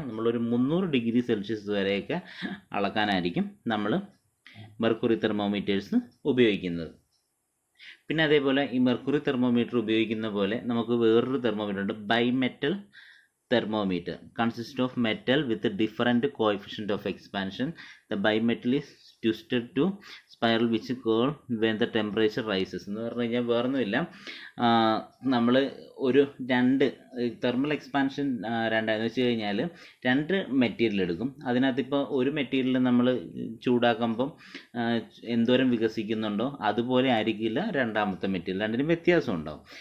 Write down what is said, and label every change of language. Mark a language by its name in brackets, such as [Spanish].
[Malayalam] നമ്മളൊരു 300 degree Celsius വരെയൊക്കെ അളക്കാനായിരിക്കും നമ്മൾ മെർക്കുറി തെർമോമീറ്റേഴ്സ് ഉപയോഗിക്കുന്നത്. പിന്നെ അതേപോലെ ഈ മെർക്കുറി തെർമോമീറ്റർ ഉപയോഗിക്കുന്ന പോലെ നമുക്ക് വേറൊരു തെർമോമീറ്റർ ഉണ്ട്, bimetal [English] thermometer consists of metal with a different coefficient of expansion. The bimetal is twisted to spiral which curl when the temperature rises. [Malayalam] എന്ന് പറഞ്ഞു കഴിഞ്ഞാൽ വേറൊന്നുമില്ല, നമ്മൾ ഒരു 2 തെർമൽ എക്സ്പാൻഷൻ രണ്ടായെന്ന് വെച്ച് കഴിഞ്ഞാൽ 2 മെറ്റീരിയൽ എടുക്കും. അതിനകത്ത് ഇപ്പോൾ ഒരു മെറ്റീരിയൽ നമ്മൾ ചൂടാക്കുമ്പം എന്തോരം വികസിക്കുന്നുണ്ടോ അതുപോലെ ആയിരിക്കില്ല രണ്ടാമത്തെ മെറ്റീരിയൽ, രണ്ടിനും വ്യത്യാസം ഉണ്ടാവും.